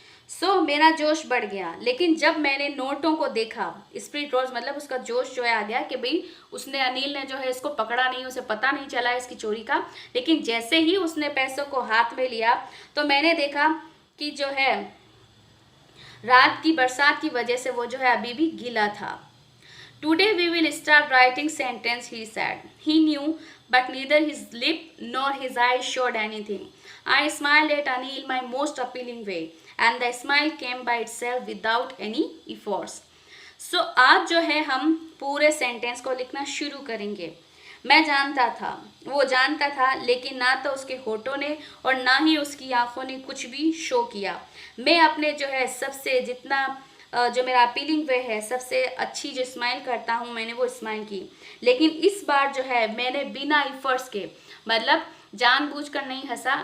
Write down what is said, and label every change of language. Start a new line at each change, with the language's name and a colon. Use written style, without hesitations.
Hindi: सो मेरा जोश बढ़ गया, लेकिन जब मैंने नोटों को देखा,
English: spirit rose
Hindi: मतलब उसका जोश जो है आ गया कि भाई उसने अनिल ने जो है इसको पकड़ा नहीं, उसे पता नहीं चला इसकी चोरी का। लेकिन जैसे ही उसने पैसों को हाथ में लिया तो मैंने देखा कि जो है रात की बरसात की वजह से वो जो है अभी भी गीला था।
English: Today we will start writing sentence, he said. He knew, but neither his lip nor his eyes showed anything. I smiled at Anil in my most appealing way, and the smile came by itself without any efforts.
Hindi: So आज जो है हम पूरे sentence को लिखना शुरू करेंगे। मैं जानता था, वो जानता था, लेकिन ना तो उसके होठों ने और ना ही उसकी आंखों ने कुछ भी शो किया। मैं अपने जो है सबसे जितना जो मेरा
English: appealing way
Hindi: है, सबसे अच्छी जो स्माइल करता हूँ मैंने वो स्माइल की, लेकिन इस बार जो है मैंने बिना इफर्ट्स के, मतलब जानबूझकर नहीं हंसा।